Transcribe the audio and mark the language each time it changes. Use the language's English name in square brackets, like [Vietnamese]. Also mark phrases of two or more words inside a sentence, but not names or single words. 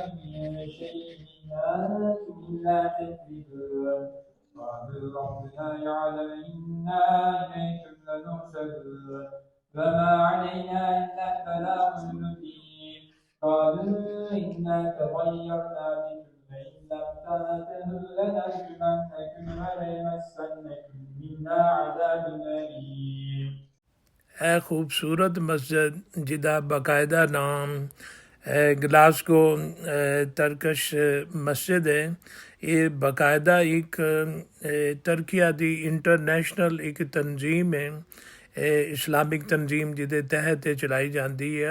[Arabic] من شيء إن أنتم إلا تكذبون قالوا ربنا يعلم إنا إليكم لمرسلون وما علينا إلا البلاغ المبين قالوا إنا تطيرنا بكم لئن لم تنتهوا لنرجمنكم وليمسنكم منا عذاب أليم [Punjabi] ਇਹ ਖੂਬਸੂਰਤ ਮਸਜਿਦ ਜਿਹਦਾ ਬਾਕਾਇਦਾ ਨਾਮ ਗਲਾਸਗੋ ਤਰਕਸ਼ ਮਸਜਿਦ ਹੈ, ਇਹ ਬਾਕਾਇਦਾ ਇੱਕ ਤੁਰਕੀਆ ਦੀ ਇੰਟਰਨੈਸ਼ਨਲ ਇੱਕ ਤਨਜ਼ੀਮ ਹੈ, ਇਸਲਾਮਿਕ ਤਨਜ਼ੀਮ ਜਿਹਦੇ ਤਹਿਤ ਇਹ ਚਲਾਈ ਜਾਂਦੀ ਹੈ।